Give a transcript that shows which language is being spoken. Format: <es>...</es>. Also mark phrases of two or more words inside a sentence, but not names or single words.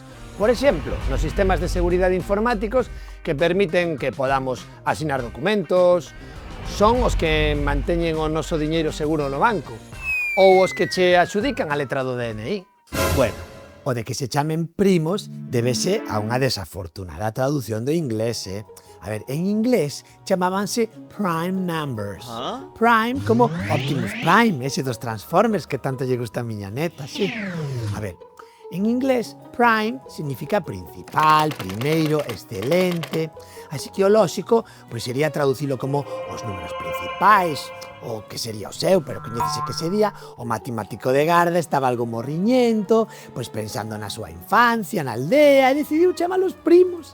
<gl>Por exemplo, nos sistemas de seguridade informáticos que permiten que podamos asinar documentos, son os que manteñen o noso diñeiro seguro no banco, ou os que che axudican a letra do DNI. Bueno, o de que se chamen primos débese a unha desafortunada traducción do inglés, A ver, en inglés chamábanse</gl> <en>prime numbers.</en> <gl>Prime como Optimus Prime, ese dos Transformers que tanto lle gusta a miña neta, sí. A ver, en inglés prime significa principal, primeiro, excelente. Así que o lóxico pois sería traducilo como os números principais, o que sería o seu, pero coñécese que sería o matemático de garda estaba algo morriñento, pois pensando na súa infancia, na aldea, e decidiu chamalos primos.</gl>